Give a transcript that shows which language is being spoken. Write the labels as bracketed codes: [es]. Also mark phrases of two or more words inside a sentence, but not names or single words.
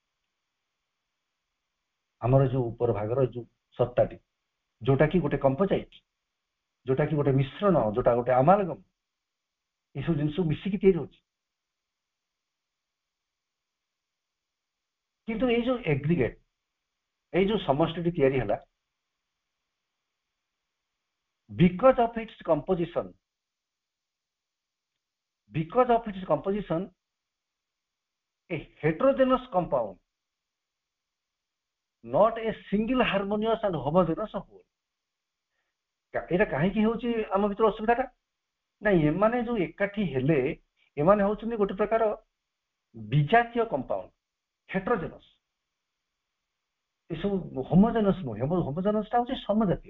[or] ଆମର ଯୋଉ ଉପର ଭାଗର ଯୋଉ ସତ୍ତାଟି, ଯୋଉଟା କି ଗୋଟେ କମ୍ପୋଜାଇଟ୍, ଯୋଉଟା କି ଗୋଟେ ମିଶ୍ରଣ, ଯୋଉଟା ଗୋଟେ ଆମାଲଗମ୍, ଏସବୁ ଜିନିଷ ମିଶିକି ତିଆରି ହଉଛି। କିନ୍ତୁ ଏଇ ଯୋଉ ଏଗ୍ରିଗେଟ୍, ଏଇ ଯୋଉ ସମଷ୍ଟିଟି ତିଆରି ହେଲା, [en] because of its composition, a heterogeneous compound, not a single harmonious and homogeneous whole। [or] ଏଇଟା କାହିଁକି ହେଉଛି ଆମ ଭିତରେ ଅସୁବିଧାଟା? ନାଇଁ, ଏମାନେ ଯୋଉ ଏକାଠି ହେଲେ ଏମାନେ ହଉଛନ୍ତି ଗୋଟେ ପ୍ରକାର ବିଜାତୀୟ କମ୍ପାଉଣ୍ଡ, ହେଟ୍ରୋଜେନସ୍। ଏସବୁ ହୋମୋଜେନସ୍ ନୁହେଁ। ହୋମୋଜେନସ୍ ଟା ହଉଛି ସମଜାତୀୟ।